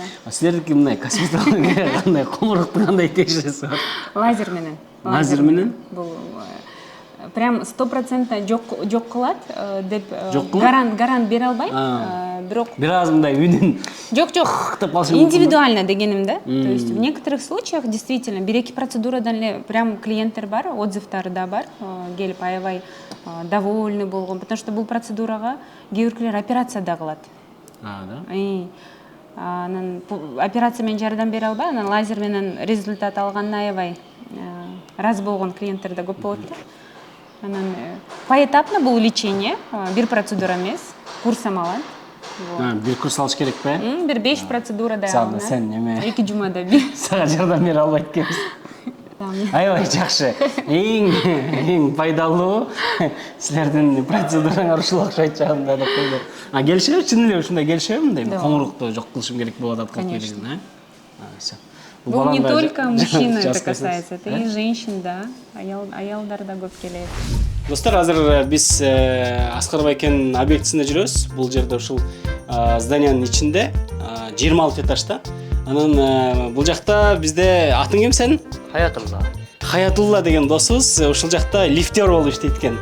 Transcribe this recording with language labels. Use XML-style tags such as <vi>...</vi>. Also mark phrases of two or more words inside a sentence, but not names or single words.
<ky>Силердики мындай косметология кандай, коңурукту кандай текшересиз бар? Лазер менен. Лазер менен? Бул прям 100% жок кылат деп гарант бере албайм. Бирок бир аз мындай үнүн жок деп калышы мүмкүн. индивидуально дегеним да.</ky> <ru>То есть в некоторых случаях действительно</ru> <ky>1-2 процедурадан эле прям клиенттер бар, отзывдары да бар, келип аябай довольны болгон,</ky> <ru>потому что</ru> <ky>бул процедурага кээ бирлер операция да кылат.</ky> <ru>Да.</ru> <ky>Анан операция менен жардам бере албай, анан лазер менен результат алганына аябай разы болгон клиенттер да көп болот да. Анан поэтапно бул лечение, бир процедура эмес, курсам алат. Бир курс алыш керек бе? Бир 5 процедурада алам. Сен неме? 2 жумада бир. Сага жардам бере албайт экенбиз. Аябай жакшы. Эң пайдалуу силердин процедураңар ушул окшойт жагында деп койду. Келишеби, чын эле ушундай келишеби мындай? Коңурукту жок кылышым керек болуп атат кылып.</ky> <ru>Бул не только мужчин это касается, это и женщин, да.</ru> <ky>Аялдар да көп келет. Достор, азыр биз Аскарбай кен объектисинде жүрөбүз. Бул жерде ушул зданиянын ичинде 26 этажда. Анан бул жакта бизде атың ким сенин? Хаятулла. Хаятулла деген досубуз ушул жакта лифтер болуп иштейт экен.</ky>